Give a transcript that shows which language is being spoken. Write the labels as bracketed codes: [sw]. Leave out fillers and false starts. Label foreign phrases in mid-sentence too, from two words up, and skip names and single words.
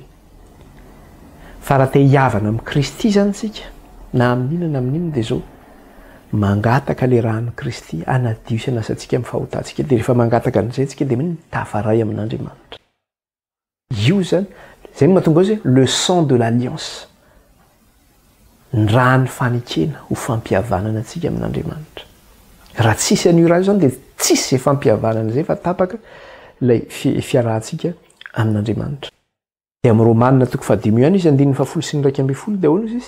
[mg] Fa raha te hiavana amin'ny Kristy zany tsika na amin'inona na amin'inona dia zao mangataka le rahan'ny Kristy anadio sy anasantsika amin'ny fahotantsika dia rehefa mangataka an'izay tsika dia miny tafaray amin'Andriamanitra. Io zany zay mahatonga azy hoe [fr] le sang de l'alliance. [mg] Ny rany fanekena ho fampihavanana antsika amin'Andriamanitra. Raha tsisy an'io raha io zany dia tsisy izay fampihavanana izay fa tapaka ilay fiarahantsika amin'Andriamanitra. Dia amin'ny Romanina 5 izy 9:1 dia ahoana izy?